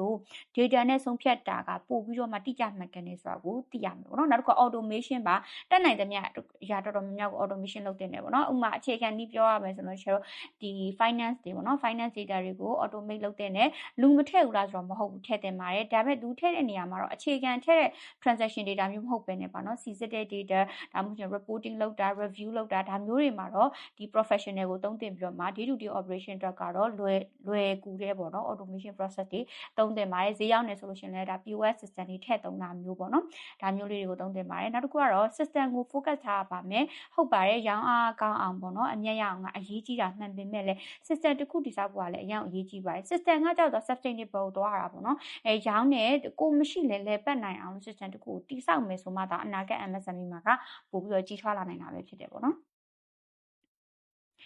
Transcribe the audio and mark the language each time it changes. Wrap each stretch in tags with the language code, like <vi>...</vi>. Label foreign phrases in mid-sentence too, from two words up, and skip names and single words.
<my>လို့ data နဲ့ဆုံးဖြတ်တာကပို့ပြီးတော့မှတိကျမှန်ကန်နေဆိုတာကိုသိရမယ်ပေါ့နော်နောက်တစ်ခု automation ပါတက်နိုင်သမျှအရာတော်တော်များများကို automation လုပ်တင်တယ်ပေါ့နော်ဥပမာအခြေခံနည်းပြောရမယ်ဆိုတော့ကျွန်တော်ဒီ finance တွေပေါ့နော်</my> <en>finance data</en> <my>တွေကို automate လုပ်တင်တယ်လူမထည့်ဘူးလားဆိုတော့မဟုတ်ဘူးထည့်တင်ပါတယ်ဒါပေမဲ့လူထည့်တဲ့နေရာမှာတော့အခြေခံထည့်တဲ့</my> <en>transaction data</en> <my>မျိုးမဟုတ်ဘဲနဲ့ပါနော်စီစစ်တဲ့ data ဒါမှမဟုတ် reporting လုပ်တာ review လုပ်တာဒါမျိုးတွေမှာတော့ဒီ professional ကိုသုံးသင်ပြီးတော့မှ</my> <en>day to day operation</en> <my>အတွက်ကတော့လွယ်ကူတဲ့ပေါ့နော်</my> <en>automation process</en> <my>တွေသုံးသင်ပါတယ်ဈေးရောက်နေဆိုလို့ရှိရင်လည်းဒါ</my> <en>POS system</en> <my>တွေထည့်သုံးတာမျိုးပေါ့နော်ဒါမျိုးလေးတွေကိုသုံးသင်ပါတယ်နောက်တစ်ခုကတော့ system ကို focus ထားပါမယ်ဟုတ်ပါတယ်ရောင်းအားကောင်းအောင်ပေါ့နော်အမြတ်ရအောင်ကအရေးကြီးတာမှန်ပေမဲ့လည်း system တစ်ခုတည်ဆောက်ဖို့ကလည်းအရင်အရေးကြီးပါတယ် system ကကြောက်တော့ sustainable သွားတာပေါ့နော်ရောင်းတဲ့ကိုမရှိလဲပတ်နိုင်အောင် system တစ်ခုကိုတည်ဆောက်မယ်ဆိုမှဒါအနာဂတ် MSME မှာကပို့ပြီးတော့ကြီးထွားလာနိုင်တာပဲဖြစ်တယ်ပေါ့နော်</my>